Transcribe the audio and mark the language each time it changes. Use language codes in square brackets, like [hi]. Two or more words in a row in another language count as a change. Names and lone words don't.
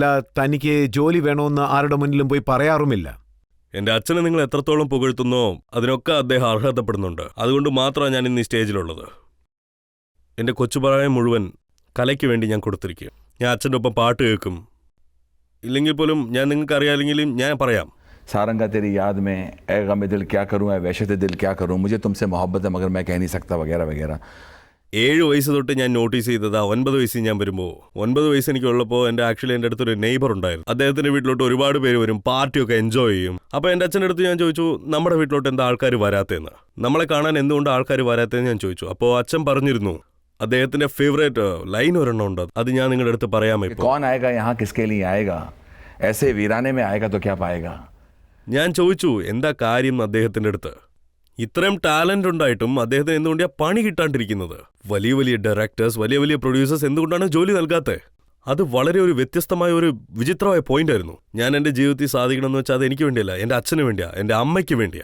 [ml] തനിക്ക് ജോലി വേണമെന്ന് ആരുടെ മുന്നിലും പോയി പറയാറുമില്ല. എന്റെ അച്ഛനെ നിങ്ങൾ എത്രത്തോളം പുകഴ്ത്തുന്നോ അതിനൊക്കെ അദ്ദേഹം അർഹതപ്പെടുന്നുണ്ട്. അതുകൊണ്ട് മാത്രമാണ് ഞാൻ ഇന്ന് ഈ സ്റ്റേജിലുള്ളത്. എന്റെ കൊച്ചുപ്രായം മുഴുവൻ കലയ്ക്ക് വേണ്ടി ഞാൻ കൊടുത്തിരിക്കും. ഞാൻ അച്ഛൻ്റെ ഒപ്പം പാട്ട് കേൾക്കും. ഇല്ലെങ്കിൽ പോലും ഞാൻ നിങ്ങൾക്ക് അറിയാമെങ്കിലും ഞാൻ പറയാം. [hi] सारंगा तेरी याद में ऐ गम दिल क्या करूँ, ऐ वहशत दिल क्या करूँ, मुझे तुमसे मोहब्बत है मगर मैं कह नहीं सकता वगैरह वगैरह. [ml] 7 വയസ്സ് തൊട്ട് ഞാൻ നോട്ടീസ് ചെയ്തതാ 9 വയസ്സിൽ ഞാൻ വരുമ്പോൾ. 9 വയസ്സ് എനിക്കുള്ളപ്പോൾ എൻ്റെ അടുത്തൊരു നെയ്ബർ ഉണ്ടായിരുന്നു. അദ്ദേഹത്തിന്റെ വീട്ടിലോട്ട് ഒരുപാട് പേര് വരും, പാർട്ടിയൊക്കെ എൻജോയ് ചെയ്യും. അപ്പോൾ എൻ്റെ അച്ഛൻ്റെ അടുത്ത് ഞാൻ ചോദിച്ചു, നമ്മുടെ വീട്ടിലോട്ട് എന്താ ആൾക്കാർ വരാത്തതെന്ന്, നമ്മളെ കാണാൻ എന്തുകൊണ്ട് ആൾക്കാർ വരാത്തതെന്ന് ഞാൻ ചോദിച്ചു. അപ്പോൾ അച്ഛൻ പറഞ്ഞിരുന്നു അദ്ദേഹത്തിന്റെ ഫേവറേറ്റ് ലൈൻ ഒരെണ്ണം ഉണ്ട്, അത് ഞാൻ നിങ്ങളുടെ അടുത്ത് പറയാമോ. [hi] कौन आएगा यहाँ किसके लिए आएगा, ऐसे वीराने में आएगा तो क्या पाएगा. [ml] ഞാൻ ചോദിച്ചു എന്താ കാര്യം അദ്ദേഹത്തിന്റെ അടുത്ത്. ഇത്രയും ടാലന്റ് ഉണ്ടായിട്ടും അദ്ദേഹത്തിന് എന്തുകൊണ്ടാണ് പണി കിട്ടാണ്ടിരിക്കുന്നത്? വലിയ വലിയ ഡയറക്ടേഴ്സ്, വലിയ വലിയ പ്രൊഡ്യൂസേഴ്സ് എന്തുകൊണ്ടാണ് ജോലി നൽകാത്തത്? അത് വളരെ ഒരു വ്യത്യസ്തമായ ഒരു വിചിത്രമായ പോയിന്റ് ആയിരുന്നു. ഞാൻ എൻ്റെ ജീവിതത്തിൽ സാധിക്കണമെന്ന് വെച്ചാൽ അത് എനിക്ക് വേണ്ടിയല്ല, എൻ്റെ അച്ഛന് വേണ്ടിയാ, എൻ്റെ അമ്മയ്ക്ക് വേണ്ടിയാ.